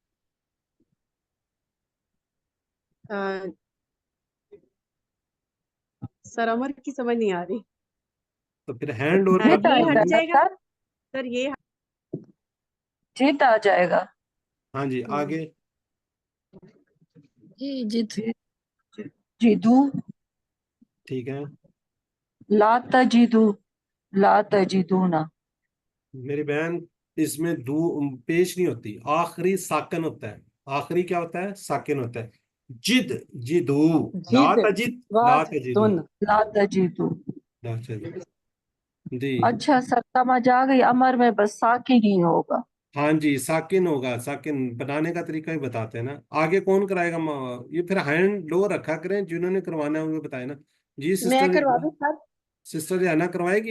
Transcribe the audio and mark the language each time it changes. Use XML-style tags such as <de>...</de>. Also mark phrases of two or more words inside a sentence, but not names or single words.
<hi>सर अमर की समझ नहीं आ रही। तो फिर</hi> <en>hand lower</en> <hi>ये कर हट लिया। जाएगा सर, ये जीत आ जाएगा। हाँ जी, आगे जिदू, ठीक है।</hi> <ar>لا تجدُ، لا تجدونا.</ar> <hi>मेरी बहन, इसमें दू पेश नहीं होती, आखिरी साकिन होता है। आखिरी क्या होता है? साकिन होता है। जिद,</hi> <ar>جدُ، لا تجد، لا تجدُ, لا تجدُ. لا تجد जी।</ar> <hi>अच्छा सर समझ आ गई, अमर में बस साकिन ही होगा। हाँ जी, साकिन होगा। साकिन बनाने का तरीका ही बताते हैं ना। आगे कौन कराएगा? ये फिर</hi> <en>hand low</en> <hi>रखा करें, जिन्होंने करवाना है उन्हें बताए ना जी। मैं सिस्टर, करवा दूं सर? सिस्टर रियाना करवाएगी?</hi>